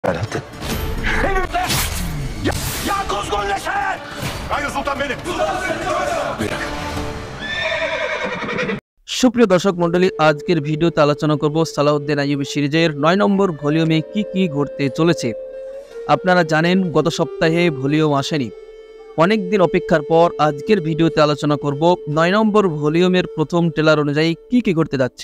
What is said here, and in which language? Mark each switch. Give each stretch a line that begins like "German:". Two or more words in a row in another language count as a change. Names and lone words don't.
Turkish: Alaaddin. Benimle! Ya kuzgun leşe! Hayır sultan benim!
Bangla: সুপ্রিয় দর্শক মণ্ডলী, আজকের ভিডিওতে আলোচনা করব সালাউদ্দিন আইয়ুবী সিরিজের ৯ নম্বর ভলিউমে কি কি ঘটতে চলেছে। আপনারা জানেন গত সপ্তাহে ভলিউম আসেনি, অনেক দিন অপেক্ষার পর আজকের ভিডিওতে আলোচনা করব ৯ নম্বর ভলিউমের প্রথম ট্রেলার অনুযায়ী কি কি ঘটতে যাচ্ছে।